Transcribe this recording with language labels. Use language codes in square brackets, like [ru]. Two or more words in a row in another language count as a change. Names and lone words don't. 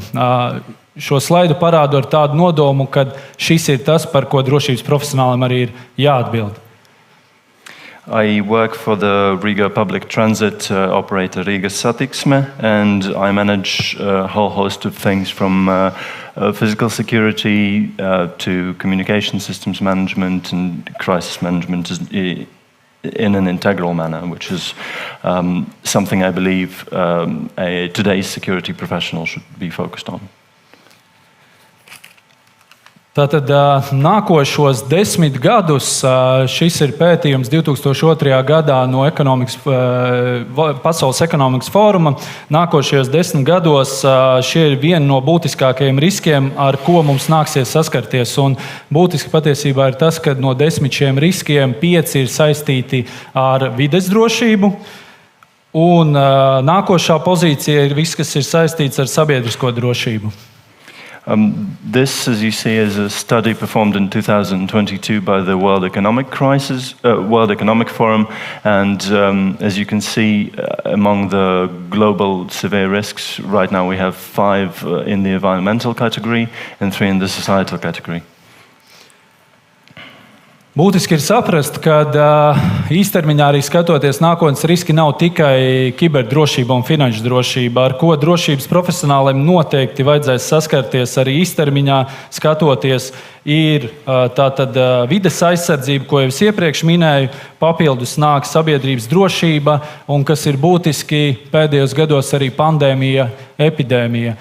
[lv] Šo slaidu parādu ar tādu nodomu, ka šis ir tas, par ko drošības profesionālim arī ir jāatbild. [en] I work for the Riga public transit operator Riga Satiksme, and I manage a whole host of things from physical security to communication systems management and crisis management in an integral manner, which is something I believe today's security professional should be focused on. [lv] Tātad nākošos 10 gadus, šis ir pētījums 2002. gadā no Pasaules ekonomikas fóruma. Nākošajos 10 gados šie ir viena no būtiskākajiem riskiem, ar ko mums nāksies saskarties. Un būtiski patiesībā ir tas, ka no 10 šiem riskiem 5 ir saistīti ar vides drošību. Un nākošā pozīcija ir viss, kas ir saistīts ar sabiedrisko drošību. [en] This, as you see, is a study performed in 2022 by the World Economic Forum, and as you can see, among the global severe risks, right now we have 5 in the environmental category and 3 in the societal category. [lv] Būtiski ir saprast, ka īstermiņā arī skatoties nākotnes riski nav tikai kiberdrošība un finanšu drošība, ar ko drošības profesionāliem noteikti vajadzēs saskarties arī īstermiņā skatoties, ir tātad vides aizsardzība, ko jau es iepriekš minēju, papildus nāk sabiedrības drošība un, kas ir būtiski pēdējos gados, arī pandēmija, epidēmija.